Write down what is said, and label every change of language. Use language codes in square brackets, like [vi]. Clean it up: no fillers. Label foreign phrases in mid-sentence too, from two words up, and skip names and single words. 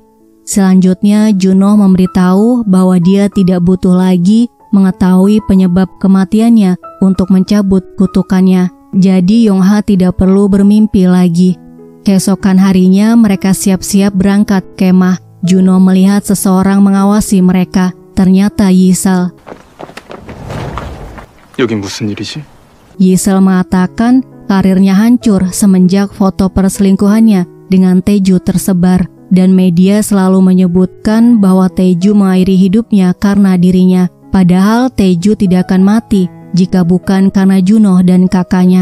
[id] Selanjutnya Juno memberitahu bahwa dia tidak butuh lagi mengetahui penyebab kematiannya untuk mencabut kutukannya. Jadi Yongha tidak perlu bermimpi lagi. Keesokan harinya mereka siap-siap berangkat kemah. Juno melihat seseorang mengawasi mereka. Ternyata Yisal. [ko] 여긴 무슨 일이지? [id] Yisal mengatakan karirnya hancur semenjak foto perselingkuhannya dengan Taeju tersebar. Dan media selalu menyebutkan bahwa Taeju mengakhiri hidupnya karena dirinya. Padahal Taeju tidak akan mati jika bukan karena Juno dan kakaknya.